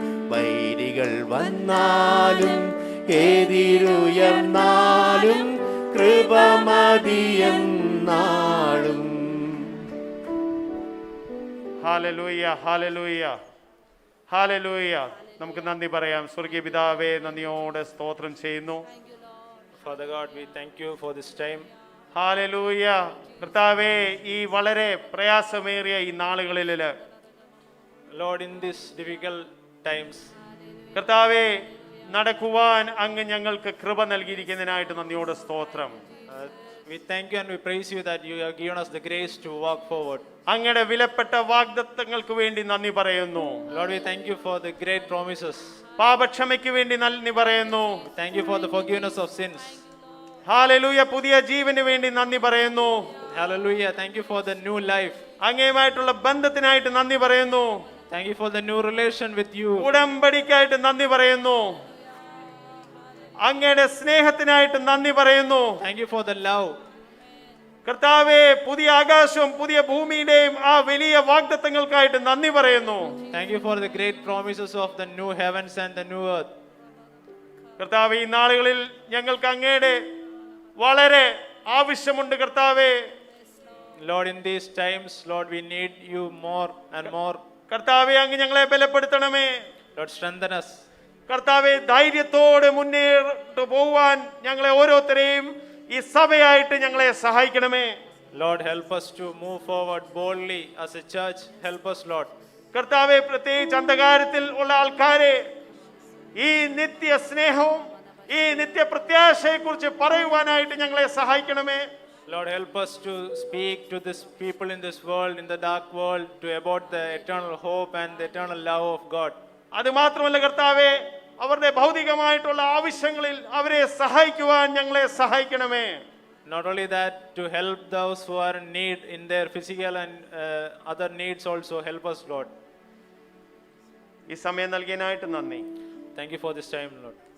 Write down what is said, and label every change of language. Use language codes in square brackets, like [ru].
[ml] വൈരികൾ വന്നാലും എതിരുയർന്നാലും കൃപമതിയെന്നാളും. Hallelujah, hallelujah, hallelujah. നമുക്ക് നന്ദി പറയാം. സ്വർഗീയ പിതാവേ, നന്ദിയോടെ സ്തോത്രം ചെയ്യുന്നു. [en] Father God, we thank you for this time. [ml] Hallelujah. കർത്താവേ, ഈ വളരെ പ്രയാസമേറിയ ഈ നാളുകളിൽ [en] Lord, in these difficult times, [ml] കർത്താവേ, നടക്കുവാൻ അങ്ങ് ഞങ്ങൾക്ക് കൃപ നൽകിയിരിക്കുന്നതിനായിട്ട് നന്ദിയോടെ സ്തോത്രം. [en] we thank you and we praise you that you have given us the grace to walk forward. [ml] അങ്ങയുടെ വിലപ്പെട്ട വാഗ്ദത്തങ്ങൾക്ക് വേണ്ടി നന്ദി പറയുന്നു. [en] Lord, we thank you for the great promises. [ml] പാപക്ഷമയ്ക്ക് വേണ്ടി നന്ദി പറയുന്നു. [en] Thank you for the forgiveness of sins. [ml] Hallelujah. പുതിയ ജീവന് വേണ്ടി നന്ദി പറയുന്നു. [en] Hallelujah. Thank you for the new life. [ml] അങ്ങയുമായിട്ടുള്ള ബന്ധത്തിനായിട്ട് നന്ദി പറയുന്നു. [en] Thank you for the new relation with you. [ml] ഉടമ്പടിക്കായിട്ട് നന്ദി പറയുന്നു. അങ്ങയുടെ സ്നേഹത്തിനായിട്ട് നന്ദി പറയുന്നു. [en] Thank you for the love. [ml] കർത്താവേ, പുതിയ ആകാശവും പുതിയ ഭൂമിയുടെയും ആ വലിയ വാഗ്ദത്തങ്ങൾക്കായിട്ട് നന്ദി പറയുന്നു. [en] Thank you for the great promises of the new heavens and the new earth. [ml] കർത്താവേ, ഈ നാളുകളിൽ ഞങ്ങൾക്ക് അങ്ങയുടെ വളരെ ആവശ്യമുണ്ട്. കർത്താവേ, [en] Lord, in these times, Lord, we need you more and more. [ml] കർത്താവേ, അങ്ങ് ഞങ്ങളെ ബലപ്പെടുത്തണമേ. [en] Lord, strengthen us. [ml] കർത്താവെ, ധൈര്യത്തോടെ മുന്നേറിട്ട് പോവാൻ ഞങ്ങളെ ഓരോരുത്തരെയും ഈ സഭയായിട്ട് ഞങ്ങളെ സഹായിക്കണമേ. [en] Lord, help us to move forward boldly as a church. Help us, Lord. [ml] കർത്താവെ, പ്രത്യേകിച്ച് അന്ധകാരത്തിൽ ഉള്ള ആൾക്കാരെ ഈ നിത്യ സ്നേഹവും ഈ നിത്യ പ്രത്യാശയെ കുറിച്ച് പറയുവാനായിട്ട് ഞങ്ങളെ സഹായിക്കണമേ. [en] Lord, help us to speak to this people in this world, in the dark world, to about the eternal hope and the eternal love of God. [ml] അത് മാത്രമല്ല കർത്താവെ, അവരുടെ ഭൗതികമായിട്ടുള്ള ആവശ്യങ്ങളിൽ അവരെ സഹായിക്കുവാൻ ഞങ്ങളെ സഹായിക്കണമേ. [en] Not only that, to help those who are in need in their physical and other needs also. Help us, Lord. [ml] ഈ സമയം നൽകിയതിനായിട്ട് നന്ദി. [en] Thank you for this time, Lord.